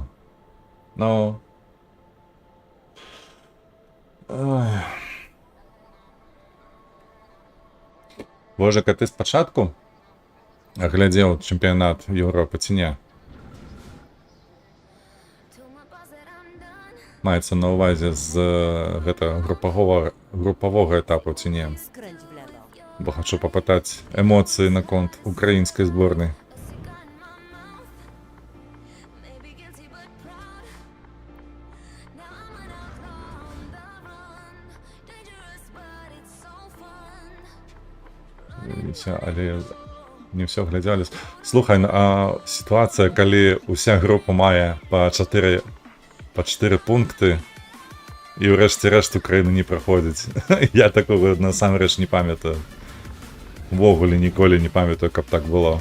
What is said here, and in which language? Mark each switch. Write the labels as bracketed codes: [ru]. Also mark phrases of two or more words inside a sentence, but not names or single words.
[uk] Ну. Ой. Божик, а ти спочатку глядів чемпіонат Європи чи ні? [en] Told my boss that I'm done. [uk] Мається на увазі з групового етапу чи ні? [pl] Skręć w lewo. [uk] Бо хочу попитати емоції на конт української збірної. [en] A cigar in my mouth, maybe guilty but proud. Now I'm an outlaw on the run, dangerous but it's so fun. [uk] Все, але не все глядялись. Слухай, а ситуація, коли уся група має по 4 пункти, і врешті-решт Україна не проходить. [be] Я такого насамрэч не пам'ятаю. Вогуле ніколи не пам'ятаю, каб так було.